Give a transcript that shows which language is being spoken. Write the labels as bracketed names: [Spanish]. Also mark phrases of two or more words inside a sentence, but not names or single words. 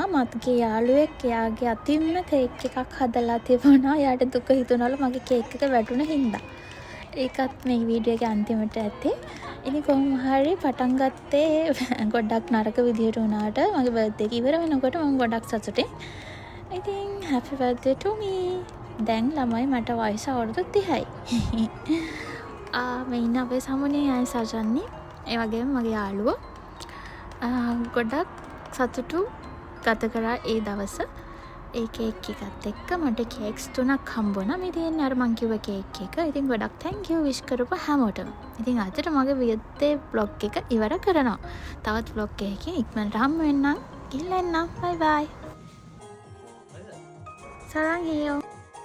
[Sinhala] මගේ යාළුවෙක් එයාගේ අතින්ම කේක් එකක් හදලා තිබුණා. එයාට දුක හිතුණලු මගේ කේක් එක වැටුණ හින්දා. ඒකත් මේ වීඩියෝ එකේ අන්තිමට ඇත්තේ. ඉතින් කොහොම හරි පටන් ගත්තේ ගොඩක් නරක විදිහට වුණාට මගේ බර්ත්ඩේ එක ඉවර වෙනකොට මම ගොඩක් සතුටින්. [English] ඉතින් happy birthday to me. [Sinhala] දැන් ළමයි මට වයස අවුරුදු 30යි. මේ ඉන්න අපේ සමුනේ අය සජන්නේ. ඒ වගේම මගේ යාළුවෝ ගොඩක් සතුටු ගත කරා ඒ දවස. ඒ කේක් එකත් එක්ක මට කේක්ස් 3ක් හම්බුණා. මේ තියෙන්නේ අර මං කිව්ව කේක් එක. ඉතින් ගොඩක් [English] thank you [Sinhala] wish කරපු හැමෝටම. ඉතින් අදට මගේ [English] birthday vlog [Sinhala] එක ඉවර කරනවා. තවත් vlog එකකින් ඉක්මනට හම්බ වෙන්නම්. ගිහින් එන්නම්. [English] bye bye. [Korean] 사랑해요.